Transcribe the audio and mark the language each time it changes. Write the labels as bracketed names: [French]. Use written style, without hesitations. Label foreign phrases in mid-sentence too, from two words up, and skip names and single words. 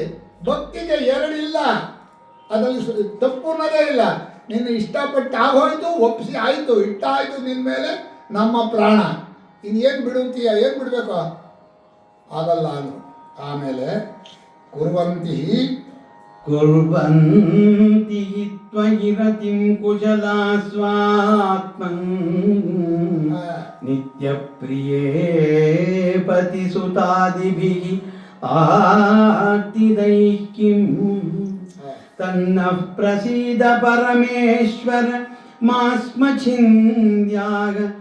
[Kannada] ಭಕ್ತಿಗೆ ಎರಡಿಲ್ಲ, ಅದರಲ್ಲಿ ತಪ್ಪು ಅನ್ನೋದೇ ಇಲ್ಲ. ನೀನು ಇಷ್ಟಪಟ್ಟು ಆಗೋಯ್ತು, ಒಪ್ಪಿಸಿ ಆಯಿತು, ಇಟ್ಟಾಯಿತು ನಿನ್ನ ಮೇಲೆ ನಮ್ಮ ಪ್ರಾಣ. ಇನ್ನೇನು ಬಿಡುತ್ತೀಯ, ಏನು ಬಿಡಬೇಕು, ಆಗಲ್ಲ ಅನು. ಆಮೇಲೆ ಕುರ್ವಂತಿ [Sanskrit] ಕುರ್ವಂತಿ ತ್ವಯಿರತಿಂ ಕುಶಲಾ ಸ್ವಾತ್ಮನ್ ನಿತ್ಯಪ್ರಿಯೇ ಪತಿಸುತಾದಿಭಿಃ ಆರ್ತಿದೈಃ ತನ್ನಃ ಪ್ರಸೀದ ಪರಮೇಶ್ವರ ಮಾಸ್ಮಛಿಂದ್ಯಾಗ